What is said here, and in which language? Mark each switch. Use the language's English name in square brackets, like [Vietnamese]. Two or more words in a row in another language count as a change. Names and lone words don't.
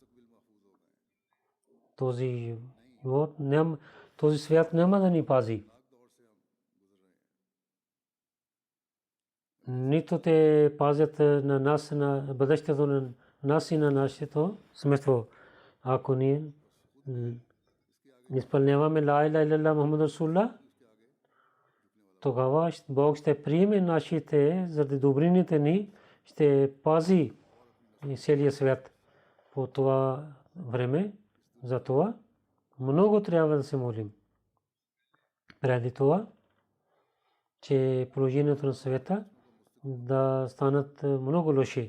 [Bulgarian] Този свят няма да ни пази. Нито те пазят на нас, на бъдещето на нас и на нашето семейство. Ако ние изпълняваме [Arabic] لا إله إلا الله محمد رسول الله, [Bulgarian] тогава Бог ще приеме нашите заради добрините ни, ще пази целия свят по това време. Затова много трябва да се молим. Преди това, че положението на света да станат много лоши.